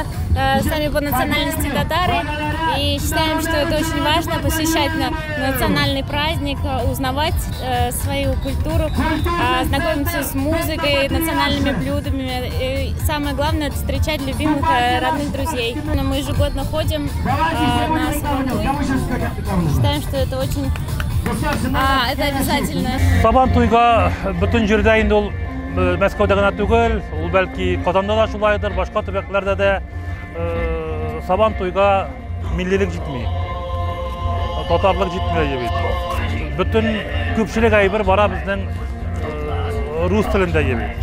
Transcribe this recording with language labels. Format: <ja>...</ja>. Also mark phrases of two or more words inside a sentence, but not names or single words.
<ru>Сами по национальности татары. И считаем, что это очень важно, посещать национальный праздник, узнавать свою культуру, знакомиться с музыкой, национальными блюдами. И самое главное — это встречать любимых, родных друзей. Мы ежегодно ходим на Сабантуй. Считаем, что это очень... это обязательно.</ru> <tt>Сабантуйга бүтін жерде инде ул Мәскәүдә генә түгел, ул бәлки Казанда да шулайдыр, башка төбәкләрдә дә Сабантуйга миллилек җитми. Татарлык җитмәй бит. Бүтін күпчелек әйбер бара безнең рус телендә бит.</tt>